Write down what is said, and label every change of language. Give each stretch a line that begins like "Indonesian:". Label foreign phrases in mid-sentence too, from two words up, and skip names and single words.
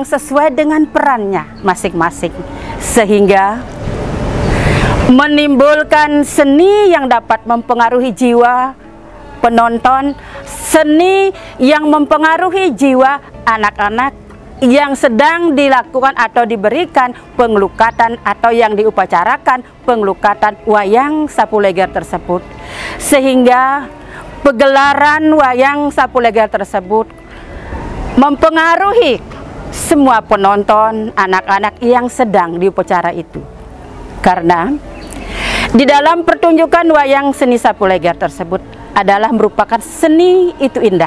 Indonesian: sesuai dengan perannya masing-masing sehingga menimbulkan seni yang dapat mempengaruhi jiwa penonton, seni yang mempengaruhi jiwa anak-anak yang sedang dilakukan atau diberikan pengelukatan atau yang diupacarakan pengelukatan wayang sapuh leger tersebut, sehingga pegelaran wayang sapuh leger tersebut mempengaruhi semua penonton, anak-anak yang sedang diupacara itu. Karena di dalam pertunjukan wayang seni sapuh leger tersebut adalah merupakan seni itu indah.